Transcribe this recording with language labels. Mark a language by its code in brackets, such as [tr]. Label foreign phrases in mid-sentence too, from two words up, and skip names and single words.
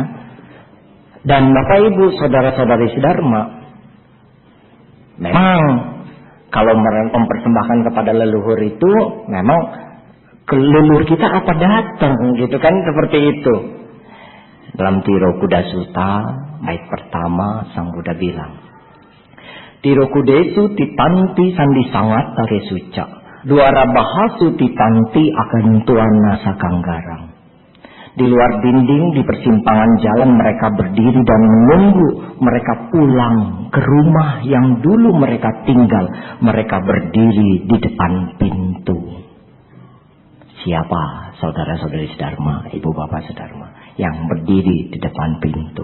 [id] Dan Bapak Ibu, saudara-saudari sedharma, memang kalau mempersembahkan kepada leluhur itu, memang leluhur kita apa datang, gitu kan, seperti itu. Dalam Tirokuda Sutta bait pertama Sang Buddha bilang, [pi] Tirokudesu titanti sandi sangat taresuca. Duara bahasu titanti akan tuana sakanggarang. [id] Di luar dinding, di persimpangan jalan mereka berdiri dan menunggu mereka pulang ke rumah yang dulu mereka tinggal. Mereka berdiri di depan pintu. Siapa saudara-saudari sedharma, ibu bapak sedharma, yang berdiri di depan pintu?